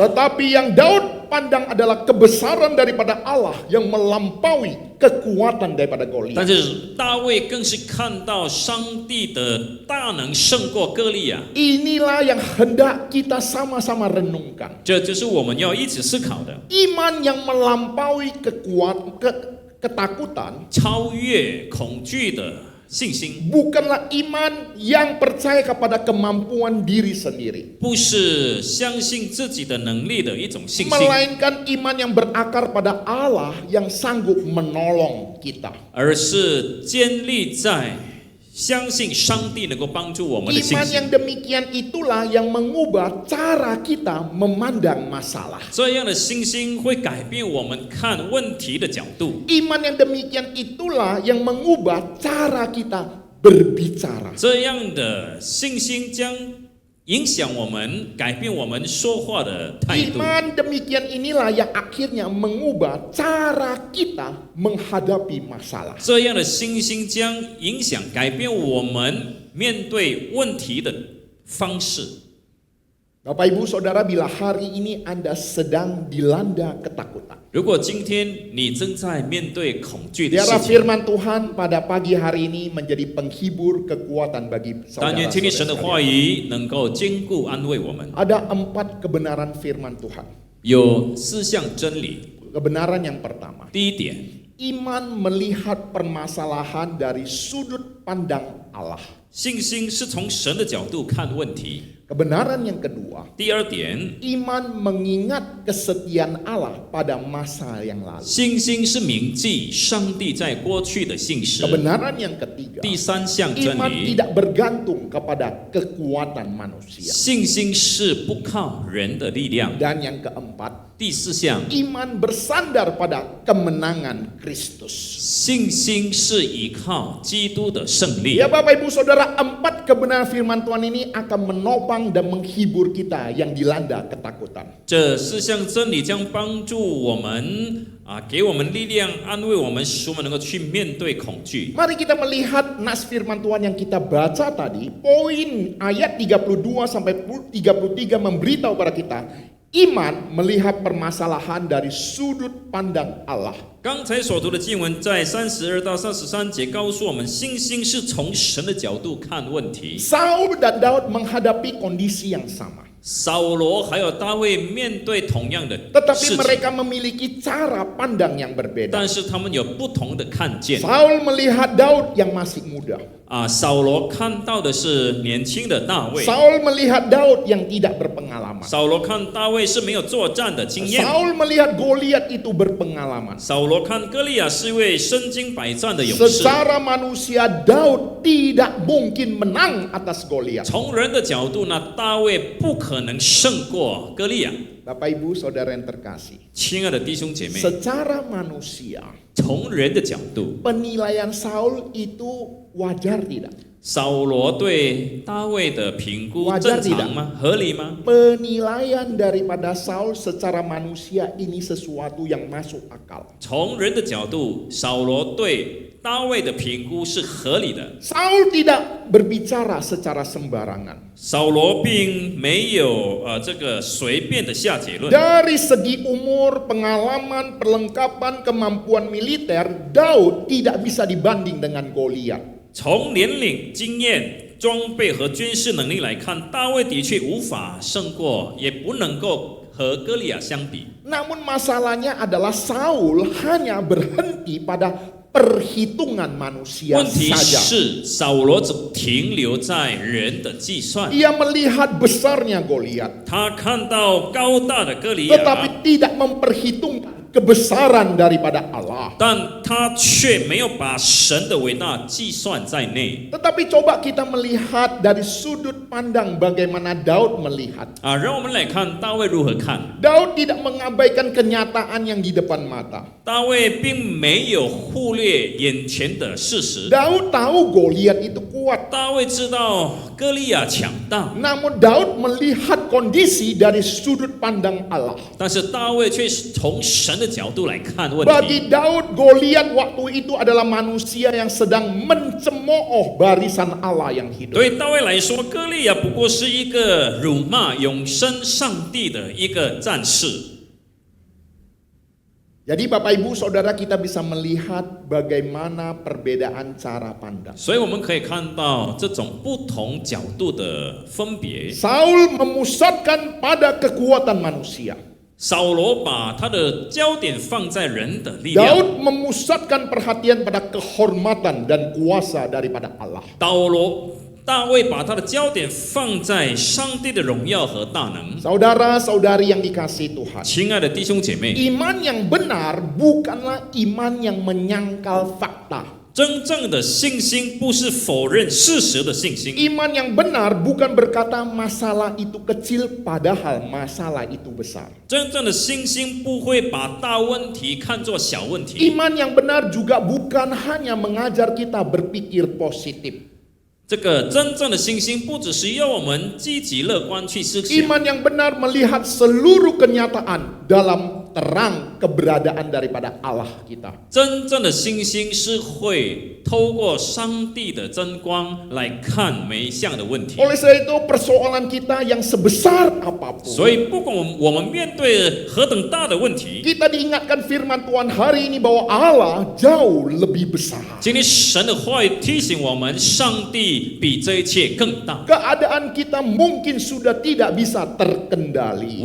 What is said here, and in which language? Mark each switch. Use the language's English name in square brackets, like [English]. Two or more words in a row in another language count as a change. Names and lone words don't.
[Indonesian] Tetapi yang Daud pandang adalah kebesaran daripada Allah yang melampaui kekuatan daripada [Chinese] 但 [Indonesian] Goliat. [Chinese] 是大卫更是看到上帝的大能胜过歌利亚。 [Indonesian] Inilah yang hendak kita sama-sama renungkan. [Chinese] 这就是我们要一起思考的， [Indonesian] Iman yang melampaui ketakutan [Chinese] 超越恐惧的信心， [Indonesian] bukanlah iman yang percaya kepada kemampuan diri sendiri, [Chinese] 不是相信自己的能力的一种信心， [Indonesian] melainkan iman yang berakar pada Allah yang sanggup menolong kita. [Chinese] 而是建立在相信上帝能够帮助我们的信 [Indonesian] Iman [Chinese] 心。 [Indonesian] yang demikian itulah yang mengubah cara kita memandang masalah. [Chinese] 这样的信心会改变我们看问题的角度。 [Indonesian] Iman yang demikian itulah yang mengubah cara kita berbicara. [Chinese] 这样的信心将影响我们，改变我们说话的态度。 [Indonesian] Iman demikian inilah yang akhirnya mengubah cara kita menghadapi masalah. [Chinese] 这样的信心将影响、改变我们面对问题的方式。 [Indonesian] Bapak Ibu Saudara, bila hari ini Anda sedang dilanda ketakutan, [Chinese] 如果今天你正在面对恐惧的 [Indonesian] biarlah [Chinese] 事情， [Indonesian] firman Tuhan pada pagi hari ini menjadi penghibur kekuatan bagi [Chinese] 但愿听听神的 [Indonesian] saudara-saudara [Chinese] 话 [Indonesian] sekalian. [Chinese] 语能够坚固安慰我们。 [Indonesian] Ada 4 kebenaran firman Tuhan. [Chinese] 有4项真理。 [Indonesian] Kebenaran yang pertama, [Chinese] 第一点， [Indonesian] iman melihat permasalahan dari sudut pandang Allah. [Chinese] 信心是从神的角度看问题。 [Indonesian] Kebenaran yang kedua, [Chinese] 第二点， [Indonesian] iman mengingat kesetiaan Allah pada masa yang lalu. [Chinese] 信心是铭记上帝在过去的信实。 [Indonesian] Kebenaran yang ketiga, [Chinese] 第三项真 [Indonesian] iman [Chinese] 理， [Indonesian] tidak bergantung kepada kekuatan manusia. [Chinese] 信心是不靠人的力量。 [Indonesian] Dan yang keempat, [Chinese] 第四项， [Indonesian] iman bersandar pada kemenangan Kristus. [Chinese] 信心是依靠基督的胜利。 [Indonesian] Ya Bapak Ibu Saudara, 4 kebenaran firman Tuhan ini akan menopang dan menghibur kita yang dilanda ketakutan. [Chinese] 这4项真理将帮助我们给我们力量，安慰我们，使我们能够去面对恐惧。 [Indonesian] Mari kita melihat nas firman Tuhan yang kita baca tadi. Poin ayat 32 sampai 33 memberitahu kepada kita, iman melihat permasalahan dari sudut pandang Allah. [Chinese] 刚才所读的经文在32到33节告诉我们，信心是从神的角度看问题。 [Indonesian] Saul dan Daud menghadapi kondisi yang sama. [Chinese] 扫罗还有大卫面对同样的 [Indonesian] Tetapi [Chinese] 事情， [Indonesian] mereka memiliki cara pandang yang berbeda. [Chinese] 但是他们有不同的看见。 [Indonesian] Saul melihat Daud yang masih muda. [Chinese] 扫罗看到的是年轻的大卫， [Indonesian] Saul melihat Daud yang tidak berpengalaman. [Chinese] 扫罗看大卫是没有作战的经验， [Indonesian] Saul melihat Goliat itu berpengalaman. [Chinese] 扫罗看歌利亚是一位身经百战的勇士。 [Indonesian] Secara manusia Daud tidak mungkin menang atas Goliat. [Chinese] 从人的角度呢，大卫不可能胜过歌利亚。 [Indonesian] Bapak Ibu Saudara yang terkasih, [Chinese] 亲爱的弟兄姐妹， [Indonesian] secara manusia [Chinese] 从人的角度， [Indonesian] penilaian Saul itu wajar tidak? [Chinese] 扫罗对大卫的评估 [Indonesian] Wajar [Chinese] 正常吗？合理吗？ [Indonesian] Penilaian daripada Saul secara manusia ini sesuatu yang masuk akal. [Chinese] 从人的角度，扫罗对大卫的评估是合理的。 [Indonesian] Saul tidak berbicara secara sembarangan. [Chinese] 扫罗并没有这个随便的下结论。 [Indonesian] Dari segi umur, pengalaman, perlengkapan, kemampuan militer, Daud tidak bisa dibanding dengan Goliat. [Chinese] 从年龄、经验、装备和军事能力来看，大卫的确无法胜过，也不能够和歌利亚相比。 [Indonesian] Namun masalahnya adalah Saul hanya berhenti pada perhitungan manusia [Chinese] 问题 [Indonesian] saja. [Chinese] 是，扫罗只停留在人的计算， [Indonesian] Ia melihat besarnya Goliat, [Chinese] 他看到高大的歌利亚， [Indonesian] tetapi tidak memperhitungkan kebesaran daripada Allah. [Chinese] 但他却没有把神的伟大计算在内。 [Indonesian] Tetapi coba kita melihat dari sudut pandang bagaimana Daud melihat. [Chinese] 让我们来看大卫如何看。 [Indonesian] Daud tidak mengabaikan kenyataan yang di depan mata. [Chinese] 大卫并没有忽略眼前的事实。 [Indonesian] Daud tahu Goliat itu kuat. [Chinese] 大卫知道歌利亚强大， [Indonesian] Namun Daud melihat kondisi dari sudut pandang Allah. [Chinese] 但是大卫却是从神的角度来看问题。 [Indonesian] Bagi Daud, Goliat waktu itu adalah manusia yang sedang mencemooh barisan Allah yang hidup. [Chinese] 对大卫来说，歌利亚不过是一个辱骂永生上帝的一个战士。 [Indonesian] Jadi Bapak Ibu Saudara kita bisa melihat bagaimana perbedaan cara pandang. [Chinese] 所以我们可以看到这种不同角度的分别。 [Indonesian] Saul memusatkan pada kekuatan manusia. [Chinese] 扫罗把他的焦点放在人的力量， [Indonesian] Daud memusatkan perhatian pada kehormatan dan kuasa daripada Allah. [Chinese] 大卫把他的焦点放在上帝的荣耀和大能。 [Indonesian] Saudara-saudari yang dikasihi Tuhan. [Chinese] 亲爱的弟兄姐妹， [Indonesian] Iman yang benar bukanlah iman yang menyangkal fakta. [Chinese] 真正的信心不是否认事实的信心。 [Indonesian] Iman yang benar bukan berkata masalah itu kecil padahal masalah itu besar. [Chinese] 真正的信心不会把大问题看作小问题。 [Indonesian] Iman yang benar juga bukan hanya mengajar kita berpikir positif. [Chinese] 这个真正的信心不只是要我们积极乐观去思想。 [Indonesian] Iman yang benar melihat seluruh kenyataan dalam terang keberadaan daripada Allah kita. [Chinese] 真正的信心是会透过上帝的真光来看每一项的问题。 [Indonesian] Oleh sebab itu persoalan kita yang sebesar apapun, [Chinese] 所以不管我们面对何等大的问题， [Indonesian] kita diingatkan firman Tuhan hari ini bahwa Allah jauh lebih besar. [Chinese] 今天神的话语提醒我们，上帝比这一切更大。 [Indonesian] Keadaan kita mungkin sudah tidak bisa terkendali,